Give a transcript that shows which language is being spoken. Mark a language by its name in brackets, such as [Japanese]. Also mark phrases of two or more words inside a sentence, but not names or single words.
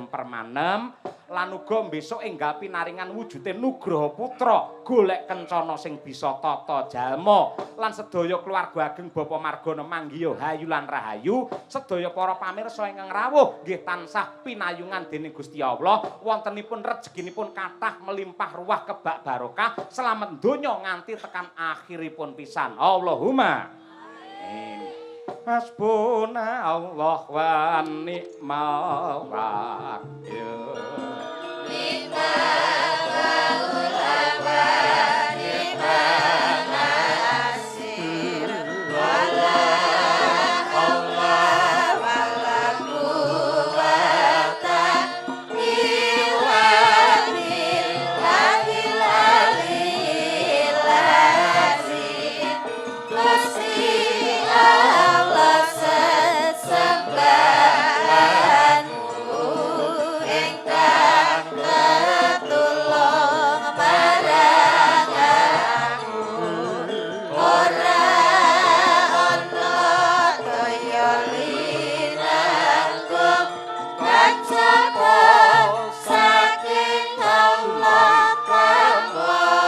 [Javanese] permanem lan uga besok enggal pinaringan wujude nugraha putra golek kencana sing bisa tata jalma lan sedaya keluarga ageng Bapak Margono manggiya hayu lan rahayu sedaya para pamirsa ingkang rawuh nggih tansah pinayungan dening Gusti Allah wontenipun rezekinipun kathah melimpah ruah kebak barokah selamat donya nganti tekan akhiripun pisan [Arabic] اللهم آمين. حسبنا الله ونعم الوكيل. نعم المولى ونعم النصير. ولا حول ولا قوة إلا بالله العلي العظيم. [Javanese] Gusti Allah sesembahanmu ingkang ketulung marang aku ora ana kaya linanggung kacapa saking Allah kanggo